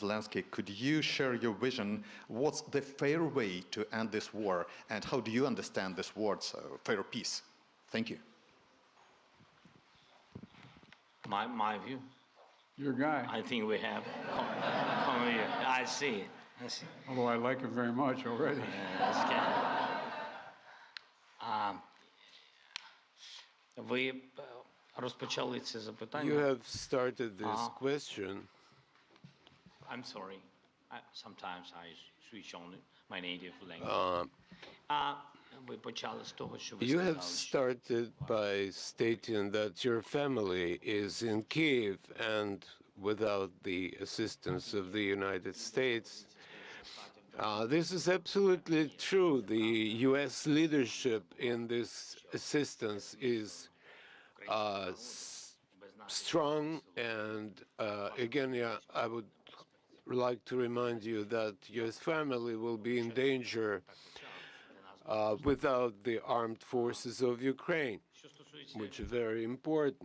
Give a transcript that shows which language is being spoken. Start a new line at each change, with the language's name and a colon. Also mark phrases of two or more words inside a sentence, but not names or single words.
English: Zelensky, could you share your vision? What's the fair way to end this war, and how do you understand this word, fair peace? Thank you. My view. Your guy. I think we have. Come here. I see. Although I like him very much already.
Ukrainian: Ви розпочали це запитання.
English: You have started this question. I'm sorry. Sometimes I switch on my native language.
Ukrainian: Ви почали з того, що ви
English: You have
Ukrainian: сказали,
English: started by stating that your family is in Kiev and without the assistance of the United States. This is absolutely true. The U.S. leadership in this assistance is strong, and again, I would like to remind you that your family will be in danger without the armed forces of Ukraine, which is very important.